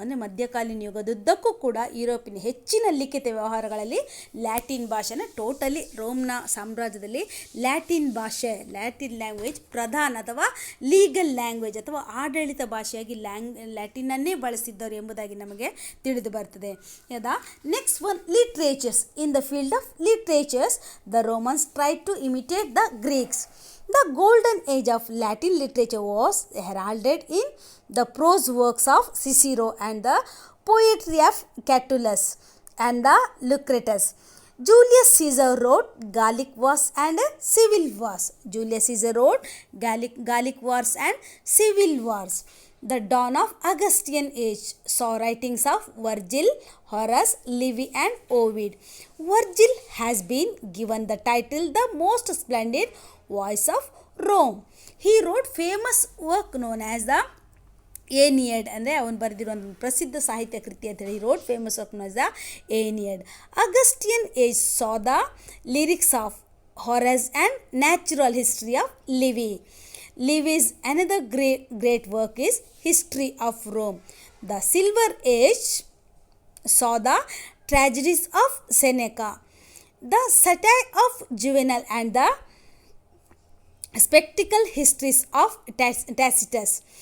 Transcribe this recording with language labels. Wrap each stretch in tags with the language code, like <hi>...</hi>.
<kn>ಅಂದರೆ ಮಧ್ಯಕಾಲೀನ ಯುಗದುದ್ದಕ್ಕೂ ಕೂಡ ಯುರೋಪಿನ ಹೆಚ್ಚಿನ ಲಿಖಿತ ವ್ಯವಹಾರಗಳಲ್ಲಿ ಲ್ಯಾಟಿನ್ ಭಾಷೆನ ಟೋಟಲಿ ರೋಮ್ನ ಸಾಮ್ರಾಜ್ಯದಲ್ಲಿ ಲ್ಯಾಟಿನ್ ಲ್ಯಾಂಗ್ವೇಜ್ ಪ್ರಧಾನ ಅಥವಾ ಲೀಗಲ್ ಲ್ಯಾಂಗ್ವೇಜ್ ಅಥವಾ ಆಡಳಿತ ಭಾಷೆಯಾಗಿ ಲ್ಯಾಟಿನನ್ನೇ ಬಳಸಿದ್ದರು ಎಂಬುದಾಗಿ ನಮಗೆ ತಿಳಿದು ಬರ್ತದೆ.</kn> <en>Next one literatures. In the field of literatures, the Romans tried to imitate the Greeks. The golden age of Latin literature was heralded in the prose works of Cicero and the poetry of Catullus and the Lucretius. Julius Caesar wrote Gallic Wars and Civil Wars. Julius Caesar wrote Gallic Wars and Civil Wars. The dawn of Augustan age saw writings of Virgil, Horace, Livy and Ovid. Virgil has been given the title the most splendid voice of Rome. He wrote famous work known as the Aeneid</en> <kn>ಅಂದರೆ ಅವನು ಬರೆದಿರೋ ಒಂದು ಪ್ರಸಿದ್ಧ ಸಾಹಿತ್ಯ ಕೃತಿ ಅಂತೇಳಿ</kn> <en>Wrote famous work knows the Aeneid. Augustan age saw the lyrics of Horace and natural history of Livy. Livy's another great work is History of Rome. The Silver Age saw the tragedies of Seneca, the satire of Juvenal and the spectacle histories of Tacitus.</en>